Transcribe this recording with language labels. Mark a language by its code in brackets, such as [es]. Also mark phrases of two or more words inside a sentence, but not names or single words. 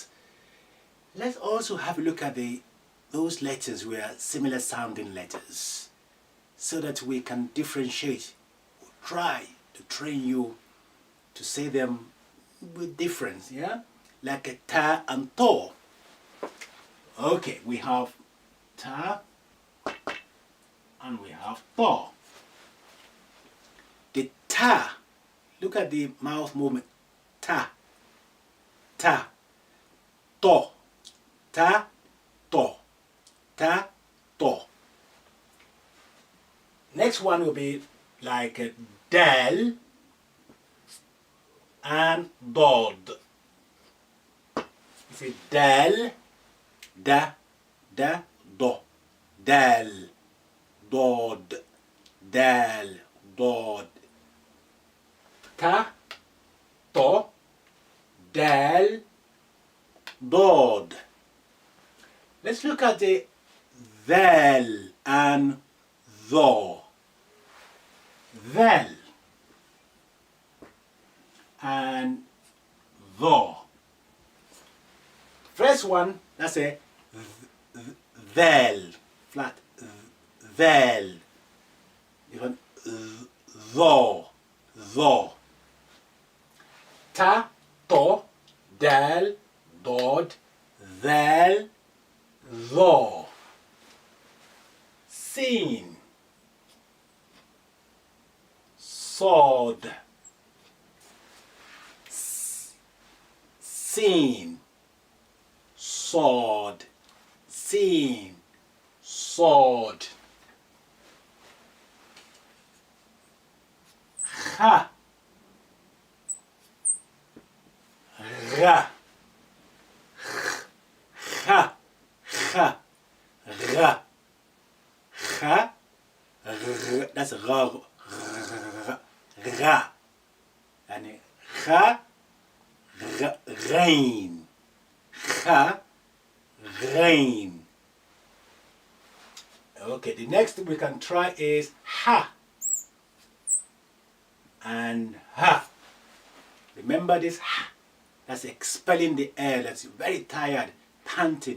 [en] Let's also have a look at those letters where similar sounding letters, so that we can differentiate, or try to train you to say them with difference, yeah? Like a ta and to. Okay, we have ta and we have to. The ta, look at the mouth movement. [ar] Ta, ta, to, ta, to, ta, to. [en] Next one will be like a dal and dod. You say dal, da, do, dal, dod, dal, dod. [ar] Ta, to, dal, dod. [en] Let's look at the vel and tho. Vel and tho. First one, that's a vel, flat, vel. Even tho, tho. [ar] Ta, to, dal, dod, vel, tho. Sin, sod, sin, sod, sin, sod. [en] Ha, ra, ha, ha, ra, ha, that's ra, ra, and ha, rain, ha, rain. Okay, the next we can try is ha and ha. Remember this ha, that's expelling the air, that's very tired, panting.